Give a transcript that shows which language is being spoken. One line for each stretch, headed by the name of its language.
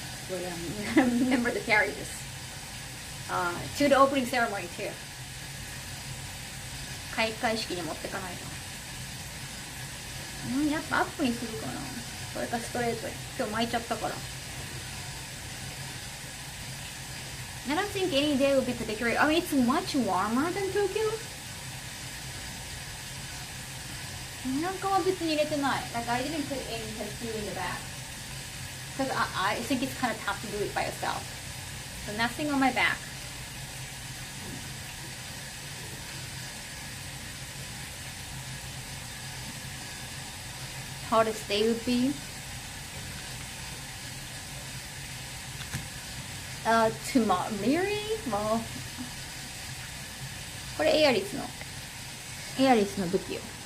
English: Remember to carry this to the opening ceremony too.
Japanese: 開会式に持ってかないと。やっぱアップにするかな。それかストレートに。今日巻いちゃったから。
English: I don't think any day will be particularly. I mean, it's much warmer than Tokyo.
Japanese: なんかは別に入れてない。
English: Like I didn't put any tattoo in the back because I think it's kind of tough to do it by yourself. So nothing on my back. Hottest day would be tomorrow. Really?
Japanese: Well, これエアリスの武器よ。